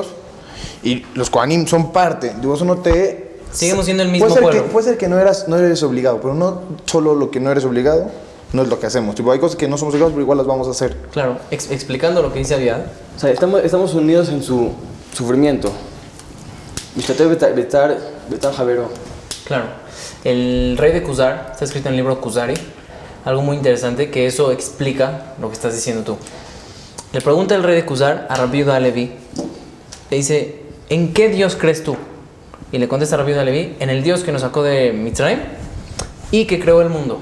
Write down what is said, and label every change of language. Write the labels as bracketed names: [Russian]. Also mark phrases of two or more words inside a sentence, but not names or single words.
[Spanish] Y los Kohanim son parte. Eso no te... Seguimos siendo el mismo puede ser pueblo. puede ser que no eres obligado, pero no solo lo que no eres obligado no es lo que hacemos. Tipo, hay cosas que no somos obligados, pero igual las vamos a hacer. Claro, explicando lo que dice Aviad. O sea, estamos unidos en su sufrimiento. [Hebrew] משתתף בצער חברו. [Spanish] Claro. El rey de Kuzar, está escrito en el libro Kuzari, algo muy interesante, que eso explica lo que estás diciendo tú. Le pregunta el rey de Kuzar a Rabbi Yehuda Levi, le dice, ¿en qué Dios crees tú? Y le contesta a Rabbi Yehuda Levi, en el Dios que nos sacó de Mitzrayim y que creó el mundo.